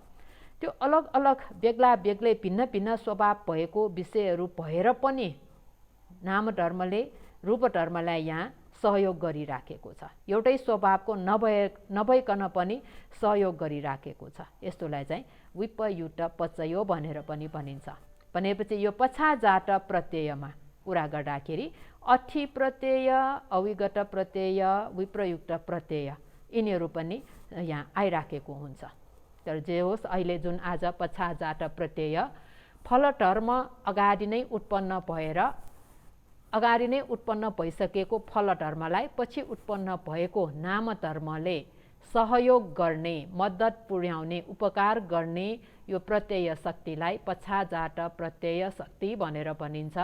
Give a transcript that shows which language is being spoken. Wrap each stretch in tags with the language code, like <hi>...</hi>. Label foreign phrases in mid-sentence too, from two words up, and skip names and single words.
<ne>त्यो अलग अलग बेग्ला बेग्लै भिन्न भिन्न स्वभाव भएको विषयहरू भएर पनि नाम धर्मले रूप धर्मलाई यहाँ सहयोग गरिराखेको छ। एउटै स्वभावको नभइकन पनि सहयोग गरिराखेको छ। यस्तोलाई चाहिँ विप्रयुक्त पचयो भनेर पनि भनिन्छ। भनेपछि यो पछाजाट प्रत्ययमा कुरा गर्दाखेरि अथि प्रत्यय, अविगत प्रत्यय, विप्रयुक्त प्रत्यय, यिनीहरू पनि यहाँ आइराखेको हुन्छ। तर जे होस्, अहिले जुन आज पछाजाट प्रत्यय फलटर्म अगाडि नै उत्पन्न भएर अगाडि नै उत्पन्न भइसकेको फलटर्मलाई पछि उत्पन्न भएको नामधर्मले सहयोग गर्ने, मद्दत पुर्याउने, उपकार गर्ने यो प्रत्यय शक्तिलाई पछाजाट प्रत्यय शक्ति भनेर भनिन्छ।</ne>